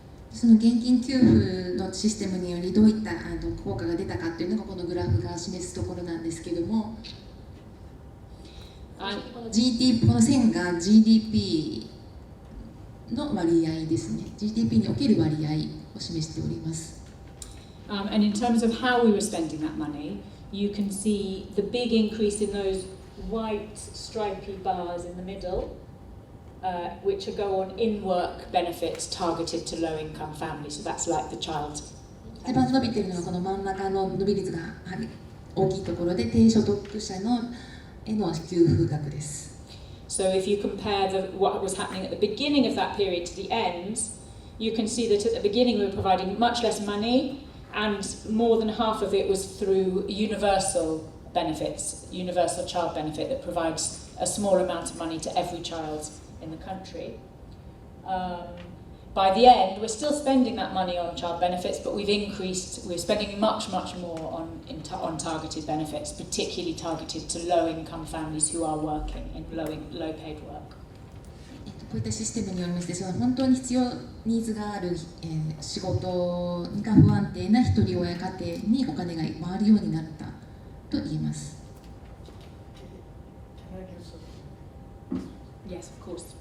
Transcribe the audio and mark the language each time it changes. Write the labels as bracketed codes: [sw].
[ja] その現金給付のシステムによりどういった効果が出たかというのがこのグラフが示すところなんですけども、この線が GDP の割合ですね。GDP における割合を示しております。 [en] And in terms of how we were spending that money, you can see the big increase in those white stripy bars in the middle, which go on in-work benefits targeted to low-income families. So that's like the child. [ja] 一番伸びているのはこの真ん中の伸び率が大きいところで低所得者のへの給付額です。 [en] So if you compare what was happening at the beginning of that period to the end, you can see that at the beginning we were providing much less money, and more than half of it was through universal benefits, universal child benefit that provides a small amount of money to every child in the country. By the end, we're still spending that money on child benefits, but we're spending much more on targeted benefits, particularly targeted to low-income families who are working in low-paid work. [ja] こういったシステムによりまして、その本当に必要ニーズがある、仕事が不安定な一人親家庭にお金が回るようになったと言えます。 [en] Yes, of course.